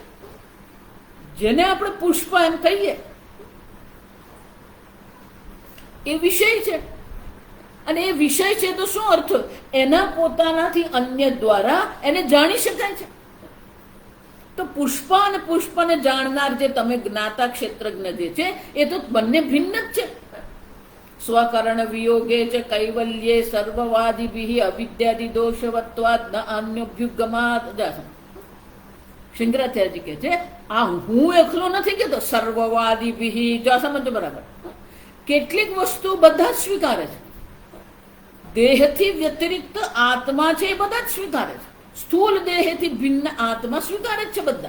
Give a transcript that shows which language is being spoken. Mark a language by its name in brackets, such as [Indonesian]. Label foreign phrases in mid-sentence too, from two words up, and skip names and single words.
[Gujarati] જેને આપણે પુષ્પ એમ કહીએ એ વિષય છે। અને એ વિષય છે તો શું અર્થ? એના પોતાનાથી અન્ય દ્વારા એને જાણી શકાય છે। તો પુષ્પ અને પુષ્પને જાણનાર જે તમે જ્ઞાતા ક્ષેત્રજ્ઞ જે છે એ તો બંને ભિન્ન જ છે। [Sanskrit] स्वकरण वियोगे च कैवल्ये सर्ववादिभिः अविद्यादि दोषवत्वात् न अन्योभ्युगमात्। [Gujarati] શંકરાચાર્યજી કહે છે આ હું એકલો નથી કહેતો, સર્વવાદીભિઃ। જો આ સમજો બરાબર, કેટલીક વસ્તુ બધા જ સ્વીકારે છે, દેહથી વ્યતિરિક્ત આત્મા છે એ બધા જ સ્વીકારે છે, સ્થૂલ દેહથી ભિન્ન આત્મા સ્વીકારે જ છે બધા.